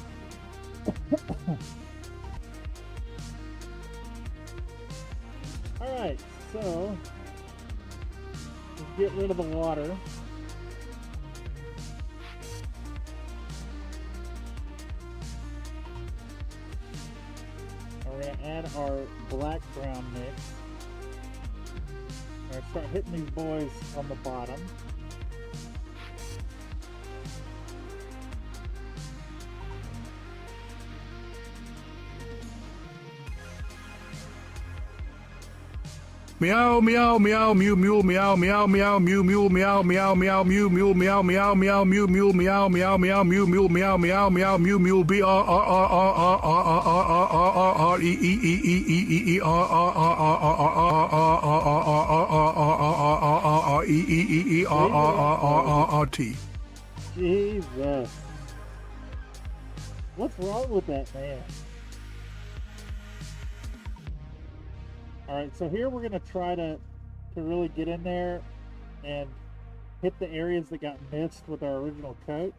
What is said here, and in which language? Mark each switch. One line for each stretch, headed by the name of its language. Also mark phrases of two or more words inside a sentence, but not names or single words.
English: Alright, so let's get rid of the water. And we're going to add our black-brown mix. We're going to start hitting these boys on the bottom. Meow meow meow mew mew meow meow meow mew mew meow meow meow mew mew meow meow meow mew mew meow meow meow mew mew meow meow meow mew mew b r r r r r r r r r r e e e e e e r r r r r r r e e e r r r r t. Jesus. What's wrong with that man? Alright, so here we're going to try to really get in there and hit the areas that got missed with our original coat.